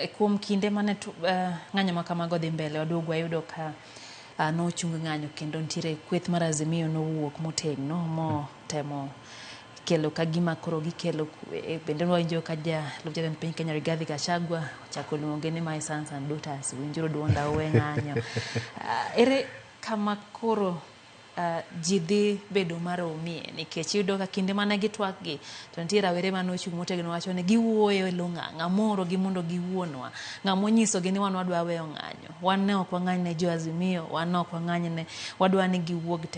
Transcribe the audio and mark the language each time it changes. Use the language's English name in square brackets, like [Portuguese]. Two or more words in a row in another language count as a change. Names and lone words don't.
[Luo (Kenya and Tanzania)] Kuom kinde mane ng'anyo ma kamago dhi mbele, waduogo wayudo ka nochung ng'anyo kendo nitiere kweth mar Azimio nowuok motegno motemo kelo kagima koro gikelo kwe. Bende wawinjo ka jalup jatend piny Kenya Rigathi Gachagua ochako luonge ni [English] my sons and daughters, [Luo (Kenya and Tanzania)] winjuru duonda uwe ng'anyo. Ere kama koro ji dhi bedo maromie nikech iyudo ka kinde mane gitwak gi to nitie rawere mane ochung motegno wacho ni giwuoyo e lo ng'ang'a moro gi mondo giwuonwa ng'amo nyisogi ni wan wadwa weyo ng'anyo, wan ne ok wang'any ne jo Azimio, wan ne ok wang'any ne, wadwa ni giwuog te.